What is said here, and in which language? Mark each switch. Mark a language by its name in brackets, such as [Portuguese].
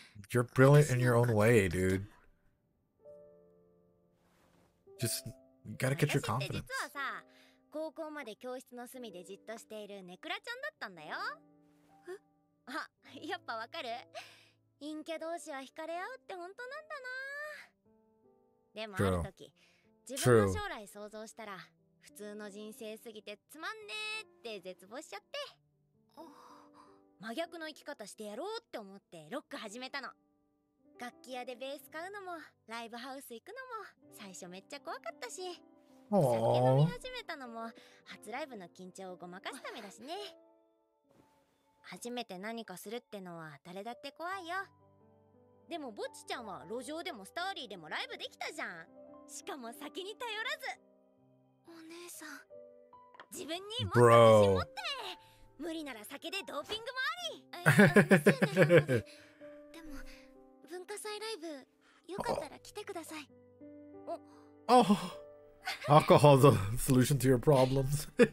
[English] You're brilliant in your own way, dude. Just you gotta get your confidence. [Japanese] 高校まで教室の隅でじっとしているネクラちゃんだったんだよ。あ、やっぱわかる？陰キャ同士は惹かれ合うって本当なんだな。でもある時、自分の将来想像したら普通の人生すぎてつまんねーって絶望しちゃって、真逆の生き方してやろうって思ってロック始めたの。楽器屋でベース買うのもライブハウス行くのも最初めっちゃ怖かったし、酒飲み始めたのも初ライブの緊張をごまかすためだしね。初めて何かするってのは誰だって怖いよ。でもぼっちちゃんは路上でもストーリーでもライブできたじゃん。しかも先に頼らず。お姉さん、自分にもっと自信持って。無理なら酒でドーピングもあり。でも文化祭ライブよかったら来てください。 [English] Oh, alcohol's a solution to your problems.